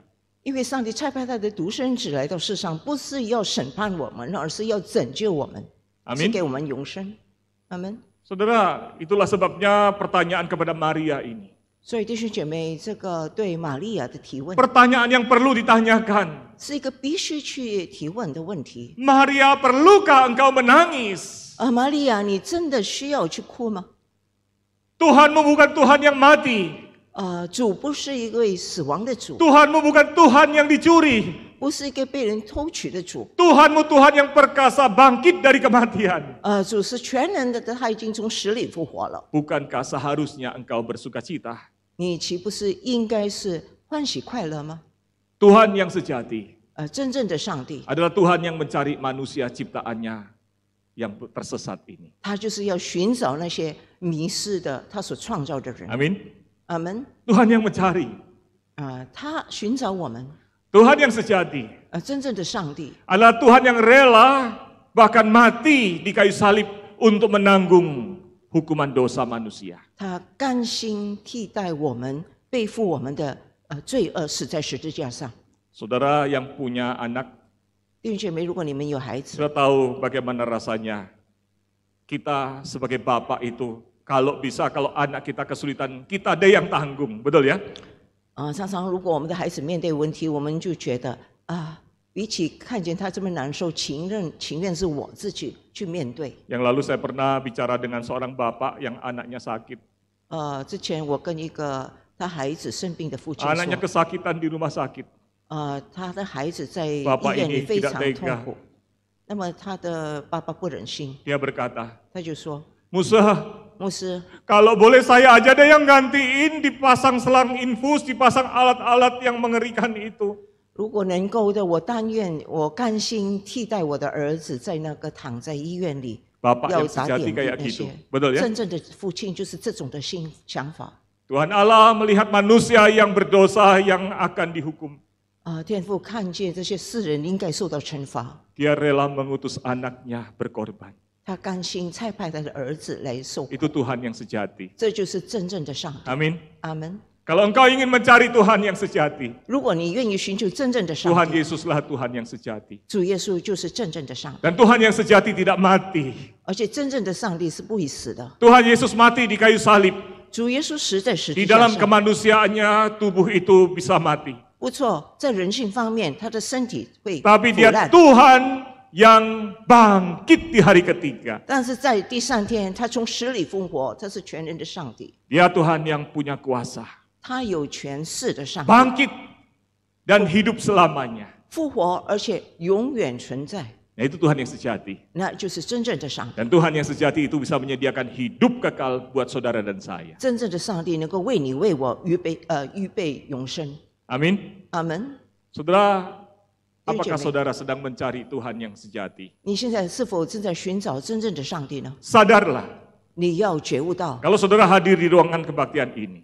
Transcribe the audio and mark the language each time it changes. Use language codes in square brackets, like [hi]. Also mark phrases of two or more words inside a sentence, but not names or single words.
[zh] 因为上帝差派他的独生子来到世上，不是要审判我们，而是要拯救我们， [id] Amin. [zh] 赐给我们永生。阿门。 [id] Saudara, itulah sebabnya pertanyaan kepada Maria ini. [zh] 所以弟兄姐妹，这个对玛利亚的提问 [id] Pertanyaan yang perlu ditanyakan. [zh] 是一个必须去提问的问题。 [id] Maria, perlukah engkau menangis? [zh] 玛利亚，你真的需要去哭吗？ [id] Tuhanmu bukan Tuhan yang mati. [zh] 主不是一位死亡的主， [id] Tuhanmu bukan Tuhan yang dicuri. [zh] 不是一个被人偷取的主。 [id] Tuhanmu Tuhan yang perkasa bangkit dari kematian. [zh] 主是全能的，他已经从死里复活了。 [id] Bukankah seharusnya engkau bersuka cita? [zh] 你岂不是应该是欢喜快乐吗？ [id] Tuhan yang sejati [zh] 真正的上帝， [id] adalah Tuhan yang mencari manusia ciptaannya yang tersesat ini. [zh] 他就是要寻找那些迷失的他所创造的人。 [id] Amin. [zh] 阿门。 [id] Tuhan yang mencari. [zh] 他寻找我们。 [id] Tuhan yang sejati [zh] 真正的上帝 [id] adalah Tuhan yang rela bahkan mati di kayu salib untuk menanggung hukuman dosa manusia. [zh] 他甘心替代我们，背负我们的罪恶，死在十字架上。 [id] Saudara yang punya anak [zh] 弟兄姐妹，如果你们有孩子， [id] sudah tahu bagaimana rasanya kita sebagai bapak itu kalau anak kita kesulitan, kita ada yang tanggung, betul ya? [zh] 常常如果我们的孩子面对问题，我们就觉得比起看见他这么难受，情愿是我自己去面对。 [id] Yang lalu saya pernah bicara dengan seorang bapak yang anaknya sakit. [zh] 之前我跟一个他孩子生病的父亲 [id] Anaknya [zh] 说， [id] kesakitan di rumah sakit. [zh] 他的孩子在医 [id] Bapak [zh] 院里 [id] ini [zh] 非 [id] tidak [zh] 常 [id] tega. [zh] 痛苦。那么他的爸爸不忍心， [id] Dia berkata, [zh] 他就说 [id] Musa, [zh] 牧师， [id] kalau boleh saya aja ada yang gantiin, dipasang selang infus, dipasang alat-alat yang mengerikan itu. [zh] 如果能够的，我甘心替代我的儿子在那个躺在医院里， [id] Bapak [zh] 要 [id] yang [zh] 打点 [id] sejati [zh] 滴 [id] kayak [zh] 那 [id] gitu. [zh] 些。 [id] Betul ya? [zh] 真正的父亲就是这种的想法。 [id] Tuhan Allah melihat manusia yang berdosa yang akan dihukum. [zh] 天父看见这些世人应该受到惩罚， [id] Dia rela mengutus anaknya berkorban. [zh] 他甘心差派他的儿子来受苦， [id] Itu Tuhan yang sejati. [zh] 这就是真正的上帝。 [id] Amin. [zh] 阿门。 [id] Kalau engkau ingin mencari Tuhan yang sejati, [zh] 如果你愿意寻求真正的上 [id] Tuhan [zh] 帝， [id] Yesuslah Tuhan yang sejati. [zh] 主耶稣就是真正的上帝， [id] Dan Tuhan yang sejati tidak mati. [zh] 而且真正的上帝是不会死的。 [id] Tuhan Yesus mati di kayu salib. [zh] 主耶稣死在十 [id] Di [zh] 字架 [id] dalam [zh] 上， [id] kemanusiaannya tubuh itu bisa mati. [zh] 不错，在人性方面，他的身体会 [id] Tapi [zh] 腐 [id] dia [zh] 烂， [id] Tuhan yang bangkit di hari ketiga. [zh] 但是在第3天，他从死里复活，他是全能的上帝， [id] Dia Tuhan yang punya kuasa. [zh] 他有权势的上帝， [id] Bangkit dan hidup selamanya. [zh] 复活而且永远存在， [id] Nah, itu Tuhan yang sejati. [zh] 那就是真正的上帝。 [id] Dan Tuhan yang sejati itu bisa menyediakan hidup kekal buat saudara dan saya. [zh] 真正的上帝能够为你为我预备永生。 [id] Amin. [zh] 阿门。 [id] Saudara, apakah Amen. saudara sedang mencari Tuhan yang sejati? [zh] 你现在是否正在寻找真正的上帝呢？ [id] Sadarlah, [zh] 你要觉悟到， [id] kalau saudara hadir di ruangan kebaktian ini,